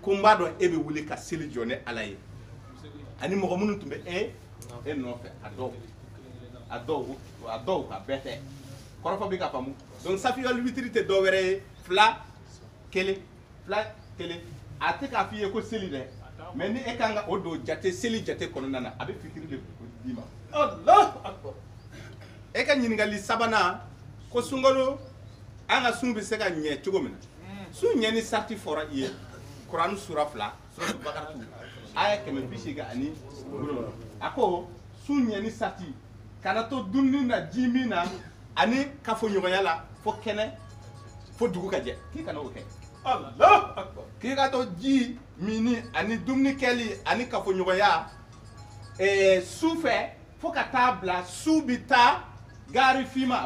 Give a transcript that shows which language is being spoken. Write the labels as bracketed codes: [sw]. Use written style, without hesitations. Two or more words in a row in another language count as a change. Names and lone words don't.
[bm] ko n b'a dɔn e bɛ wuli ka seli jɔ ni ala ye ani mɔgɔ minnu tun bɛ e nɔfɛ a dɔw ka bɛɛ tɛ kɔrɔfɔ bɛ ka faamu donc safi wal witiri tɛ dɔ wɛrɛ ye fila kelen a tɛ k'a f'i ye ko seli dɛ mais ni e kan ka o don jate seli jate kɔnɔna na a bɛ fitiri de d'i ma e ka ɲininkali sabanan ko sungalo an ka sun bɛ se ka ɲɛ cogo min na sun ɲɛni sarti fɔra i ye Kuranu sura 2 suratul Baqara aya 187 a ko sun ɲɛni sarti kana to dumuni na ji min na ani kafoɲɔgɔnya la fo kɛnɛ fo dugu ka jɛ k'i kana o kɛ [ar] الله أكبر [bm] k'i ka to ji mini ani dumuni kɛli ani kafoɲɔgɔnya su fɛ fo ka taa bila su bi taa gari fima a